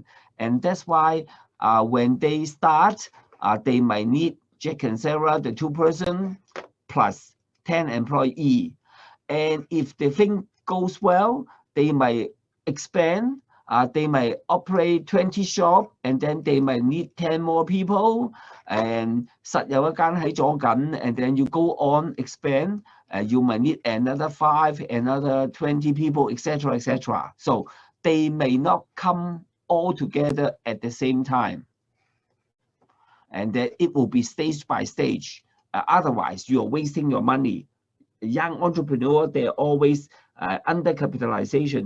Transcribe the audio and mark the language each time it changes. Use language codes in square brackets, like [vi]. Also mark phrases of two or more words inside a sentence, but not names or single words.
[en] And that's why when they start, they might need Jack and Sarah, the 2-person, plus 10 employee. And if the thing goes well, they might expand. They might operate 20 shops, and then they might need 10 more people. [yue] And 實有一間喺左近, [en] and then you go on expand. You might need another 5, another 20 people, etc., etc. So they may not come all together at the same time, and that it will be stage by stage. Otherwise, you are wasting your money. Young entrepreneur, they're always under capitalization.